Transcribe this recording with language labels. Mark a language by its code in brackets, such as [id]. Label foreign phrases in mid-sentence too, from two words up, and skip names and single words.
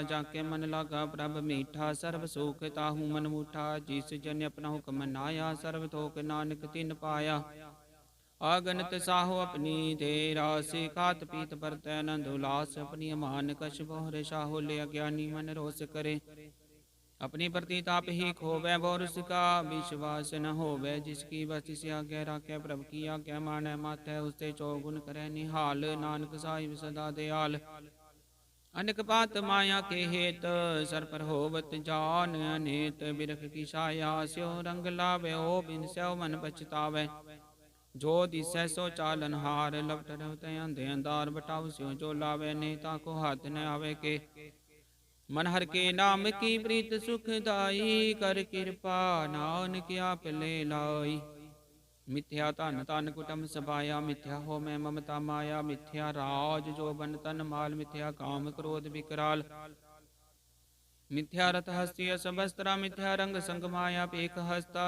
[pa] ਜਾਕੇ ਮਨ ਲਾਗਾ ਪ੍ਰਭ ਮੀਠਾ, ਸਰਬ ਸੁਖ ਤਾਹੂ ਮਨ ਮੂਠਾ। ਜਿਸ ਜਨ ਆਪਣਾ ਹੁਕਮ ਨਾਇਆ, ਸਰਬ ਥੋਕ ਨਾਨਕ ਤਿਨ ਪਾਇਆ। ਆਗਨਤ ਸਾਹੋ ਆਪਣੀ ਦੇ ਰਾਸ, ਖਾਤ ਪੀਤ ਵਰਤੈ ਆਨੰਦ ਉਲਾਸ। ਆਪਣੀ ਅਮਾਨ ਕਛ ਬਹੁਰੇ ਸਾਹੋ, ਲੈ ਅਗਿਆਨੀ ਮਨ ਰੋਸ ਕਰੇ। ਅਪਨੀ ਪ੍ਰਤਿ ਤਾਪ ਹੀ ਖੋਵੈ, ਬੋਰ ਉਸਕਾ ਵਿਸ਼ਵਾਸ ਨ ਹੋਵੈ। ਜਿਸਕੀ ਬਸ ਤਿਸ ਆਗਿਆ ਰਾਖੈ, ਪ੍ਰਭੁ ਕੀ ਆਗਿਆ ਮਾਨੈ ਮਾਥੈ। ਉਸਤੇ ਚਉਗੁਨ ਕਰੈ ਨਿਹਾਲ, ਨਾਨਕ ਸਾਹਿਬ ਸਦਾ ਦਇਆਲ। ਅਨੇਕ ਬਾਤ ਮਾਇਆ ਕੇ ਹੇਤ, ਸਰ ਪਰ ਹੋਵਤ ਜਾਨ ਅਨੇਤ। ਬਿਰਖ ਕੀ ਛਾਇਆ ਸਿਉ ਰੰਗ ਲਾਵੇ, ਓ ਬਿਨ ਸਿਉ ਮਨ ਪਛੁਤਾਵੈ। ਜੋ ਦਿਸੈ ਸੋ ਚਾਲਨ ਹਾਰ, ਲਪਟ ਰਵਤ ਅੰਧੇ ਅੰਧਾਰ। ਬਟਾਊ ਸਿਉ ਜੋ ਲਾਵੇ, ਨਹੀਂ ਤਾਕੋ ਹਾਥ ਨ ਆਵੇ ਕੇ। ਮਨ ਹਰ ਕੇ ਨਾਮ ਕੀ ਪ੍ਰੀਤ ਸੁਖਦਾਈ, ਕਰ ਕਿਰਪਾ ਨਾਨਕ ਆਪ ਲੇ ਲਾਈ। ਮਿਥਿਆ ਧਨ ਤਨ ਕੁਟਮ ਸਬਾਇਆ, ਮਿਥਿਆ ਹੋ ਮੈਂ ਮਮਤਾ ਮਾਇਆ। ਮਿਥਿਆ ਰਾਜ ਜੋ ਬਨ ਤਨ ਮਾਲ, ਮਿਥਿਆ ਕਾਮ ਕ੍ਰੋਧ ਬਿਕਰਾਲ। ਮਿਥਿਆ ਰਥ ਹਸਤੀ ਸਬਸਤ੍ਰਾ, ਮਿਥਿਆ ਰੰਗ ਸੰਗ ਮਾਇਆ ਪੇਖ ਹਸਤਾ।